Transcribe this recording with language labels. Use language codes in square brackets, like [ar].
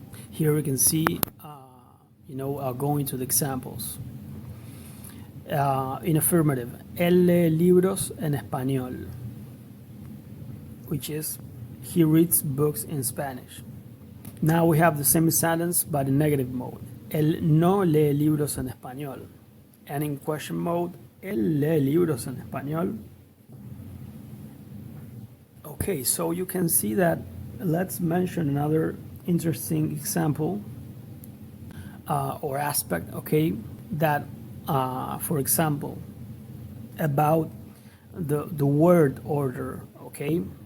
[en] Here we can see, going to the examples. In affirmative, [es] él lee libros en español, [en] which is, he reads books in Spanish. Now we have the same sentence, but in negative mode. [es] Él no lee libros en español. [en] And in question mode, [es] él lee libros en español. [en] Okay, so you can see that. Let's mention another interesting example or aspect, okay, that, for example, about the word order, okay.